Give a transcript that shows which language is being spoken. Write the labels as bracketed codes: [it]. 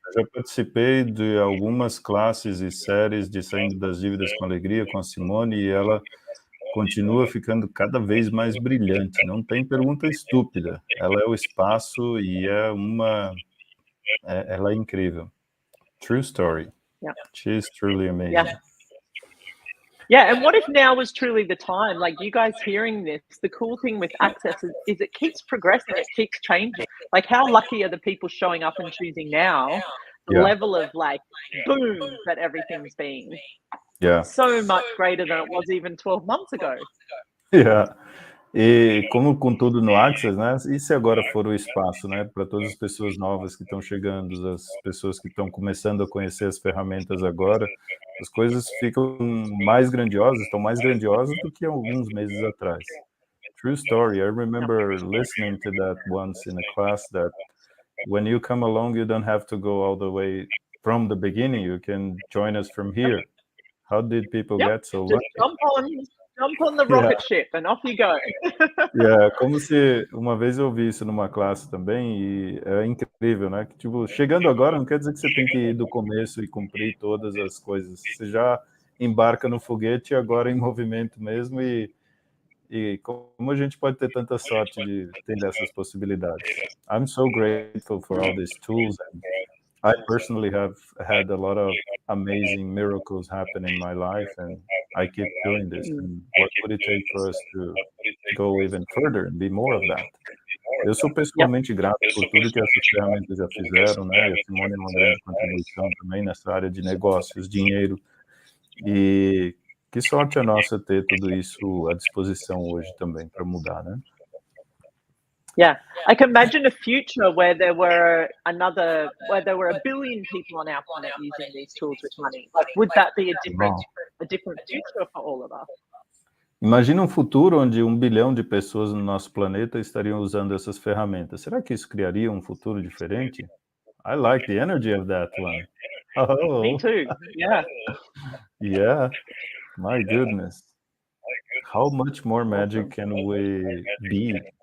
[pt] eu já participei de algumas classes e séries de Saindo das Dívidas com Alegria com a Simone e ela continua ficando cada vez mais brilhante, não tem pergunta estúpida. Ela é o espaço e ela é incrível. [en] True story. yeah. She is truly amazing. Yeah. Yeah, and what if now was truly the time? Like, you guys hearing this, the cool thing with Access is it keeps progressing, it keeps changing. Like, how lucky are the people showing up and choosing now? The Yeah. level of, like, boom that everything's been Yeah. so much greater than it was even 12 months ago. Yeah. [pt] E como com tudo no Access, né? E se agora for o espaço, né? Para todas as pessoas novas que estão chegando, as pessoas que estão começando a conhecer as ferramentas agora, as coisas ficam mais grandiosas, estão mais grandiosas do que alguns meses atrás. [en] True story. I remember listening to that once in a class that when you come along, you don't have to go all the way from the beginning. You can join us from here. How did people get so Just lucky? jump on the rocket ship and off you go. [pt] Como se uma vez eu vi isso numa classe também e é incrível, né? Que tipo, chegando agora não quer dizer que você tem que ir do começo e cumprir todas as coisas. Você já embarca no foguete agora em movimento mesmo e como a gente pode ter tanta sorte de ter essas possibilidades. [en] I'm so grateful for all these tools and I personally have had a lot of amazing miracles happen in my life and I keep doing this. And what would it take for us to go even further and be more of that? [pt] Eu sou pessoalmente grato por tudo que essas ferramentas já fizeram, né? E a Simone é uma grande contribuição também nessa área de negócios, dinheiro. E que sorte a nossa ter tudo isso à disposição hoje também para mudar, né? [en] Yeah, I can imagine a future where there were a billion people on our planet using these tools with money. Like, would that be a different future for all of us? [pt] Imagina um futuro onde 1 bilhão de pessoas no nosso planeta estariam usando essas ferramentas. Será que isso criaria um futuro diferente? [en] I like the energy of that one. Oh. Me too. Yeah. Yeah. My goodness. How much more magic can we be?